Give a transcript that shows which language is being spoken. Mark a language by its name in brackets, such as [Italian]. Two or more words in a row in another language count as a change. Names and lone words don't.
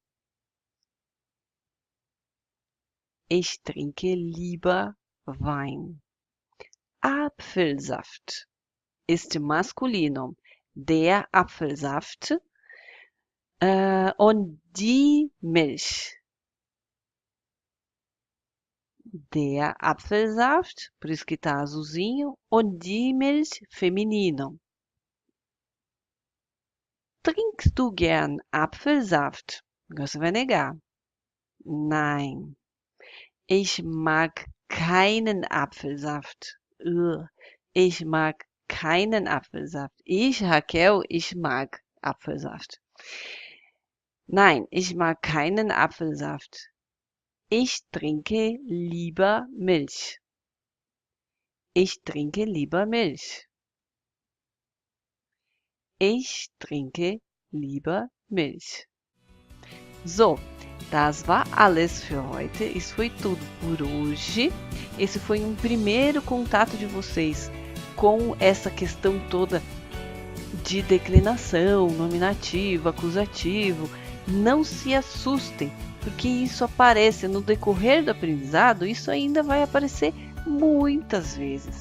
[German] Ich trinke lieber Wein. Apfelsaft ist Maskulinum. Der Apfelsaft und die Milch. Der Apfelsaft, [Portuguese] por isso que tá azulzinho, [German] und die Milch, feminino. Trinkst du gern Apfelsaft? [Portuguese] Você vai negar. [German] Nein. Ich mag keinen Apfelsaft. Ugh. Ich mag keinen Apfelsaft. Ich, Raquel, ich mag Apfelsaft. Nein, ich mag keinen Apfelsaft. Ich trinke lieber Milch. Ich trinke lieber Milch. Ich trinke lieber Milch. So, das war alles für heute. [Portuguese] Isso foi tudo por hoje. Esse foi um primeiro contato de vocês com essa questão toda de declinação, nominativo, acusativo. Não se assustem, porque isso aparece no decorrer do aprendizado, isso ainda vai aparecer muitas vezes.